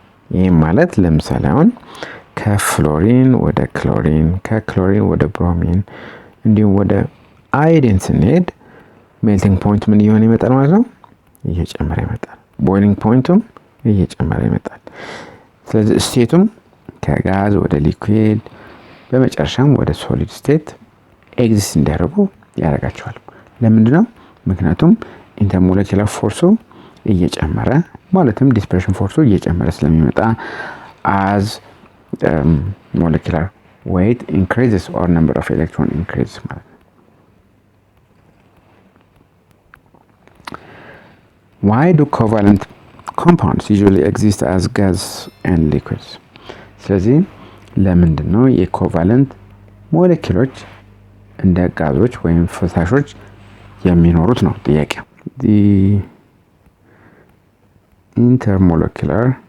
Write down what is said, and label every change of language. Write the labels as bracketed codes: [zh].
[am] ይህም ማለት ለምሳሌ አሁን ከፍሎሪን ወደ ክሎሪን፣ ከክሎሪን ወደ ብሮሚን እንዲሁም ወደ አዮዲን ስንሄድ ሜልቲንግ ፖይንት ምን እየሆነ ይመጣል ማለት ነው? እየጨመረ ይመጣል። ቦይሊንግ ፖይንቱም እየጨመረ ይመጣል። ስለዚህ ስቴቱም ከጋዝ ወደ ሊኩዊድ በመጨረሻም ወደ ሶሊድ ስቴት ኤግዚስት እንዲያደርጉ ያደርጋቸዋል። ለምንድነው? ምክንያቱም ኢንተርሞለኪላር ፎርሱ እየጨመረ ማለትም ዲስፐርሽን ፎርሱ እየጨመረ ስለሚመጣ [en] as molecular weight increases or number of electron increases [am] ማለት ነው። [en] Why do covalent compounds usually exist as gas and liquids? [am] ስለዚህ ለምንድነው የኮቫለንት ሞለኪውሎች እንደ ጋዞች ወይም ፈሳሾች የሚኖሩት ነው ጥያቄው። [en] the intermolecular